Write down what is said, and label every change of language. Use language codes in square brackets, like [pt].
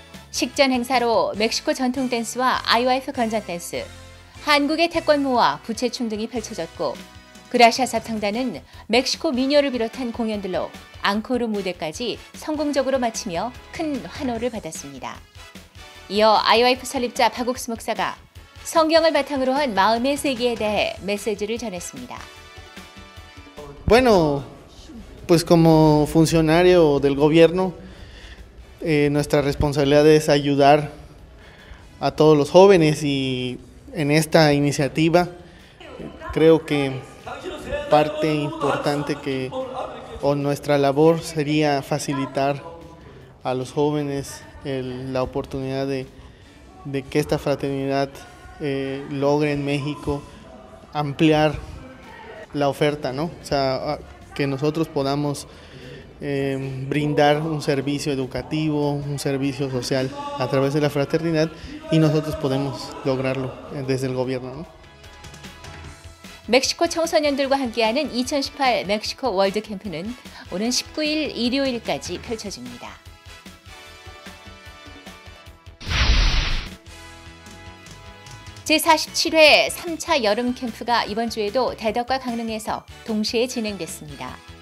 [ko] 식전 행사로 멕시코 전통 댄스와 IYF 건전 댄스, 한국의 태권무와 부채춤 등이 펼쳐졌고 그라샤 합창단은 멕시코 민요를 비롯한 공연들로 앙코르 무대까지 성공적으로 마치며 큰 환호를 받았습니다. 이어 IYF 설립자 박옥수 목사가 성경을 바탕으로 한 마음의 세계에 대해 메시지를 전했습니다. [es] Bueno, pues como funcionario del gobierno, nuestra responsabilidad es ayudar a todos los jóvenes y en esta iniciativa creo que parte importante o nuestra labor sería facilitar a los jóvenes la oportunidad de que esta fraternidad logre en México ampliar la oferta, ¿no? O sea, que nosotros podamos brindar un servicio educativo, un servicio social a través de la fraternidad y nosotros podemos lograrlo desde el gobierno, ¿no? [ko] 멕시코 청소년들과 함께하는 2018 멕시코 월드 캠프는 오는 19일 일요일까지 펼쳐집니다. 제47회 3차 여름 캠프가 이번 주에도 대덕과 강릉에서 동시에 진행됐습니다.